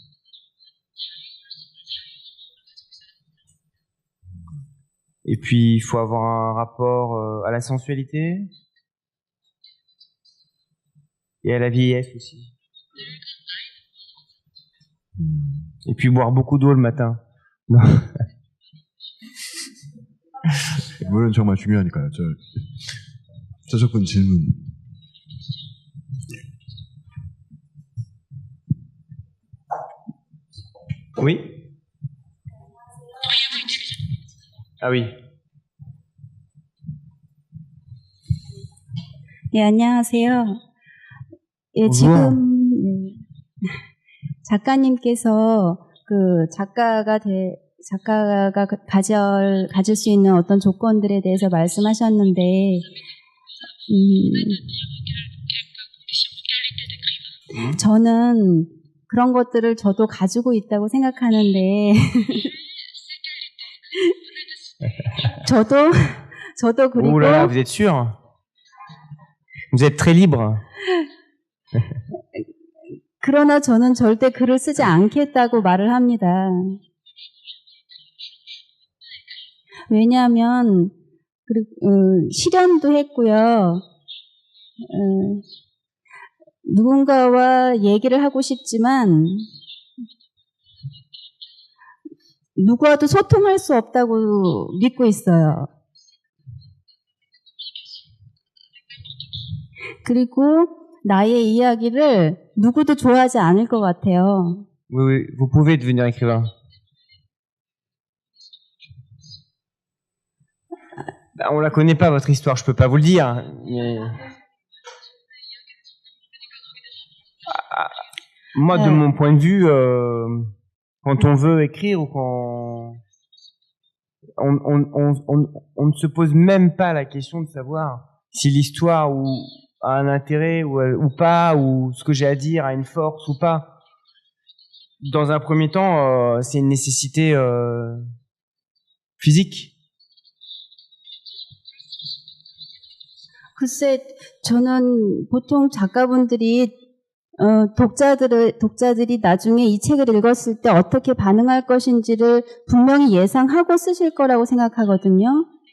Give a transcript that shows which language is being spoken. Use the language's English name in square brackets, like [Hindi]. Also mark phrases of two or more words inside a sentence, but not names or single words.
[French] Et puis, il faut avoir un rapport à la sensualité et à la vieillesse aussi. Et puis, boire beaucoup d'eau le matin. [Korean] 물은 정말 중요하니까요. 저작권 질문. [French] Oui. Ah oui. [Korean] 네, 안녕하세요. 예, 지금 작가님께서 그 작가가 가질 수 있는 어떤 조건들에 대해서 말씀하셨는데, 저는 그런 것들을 저도 가지고 있다고 생각하는데, 저도 그리고. [French] Oh là là, vous êtes sûr? Vous êtes très libre. [Korean] 그러나 저는 절대 글을 쓰지 않겠다고 말을 합니다. 왜냐하면 실현도 했고요. 누군가와 얘기를 하고 싶지만 누구와도 소통할 수 없다고 믿고 있어요. 그리고 나의 이야기를 누구도 좋아하지 않을 것 같아요. [French] Oui, oui, vous pouvez devenir écrivain. On la connaît pas, votre histoire, je peux pas vous le dire. Mais... Moi, de mon point de vue, quand on veut écrire ou quand on ne se pose même pas la question de savoir si l'histoire a un intérêt ou pas, ou ce que j'ai à dire a une force ou pas. Dans un premier temps, c'est une nécessité physique. [Korean] 글쎄, 저는 보통 작가분들이 독자들이 나중에 이 책을 읽었을 때 어떻게 반응할 것인지를 분명히 예상하고 쓰실 거라고 생각하거든요.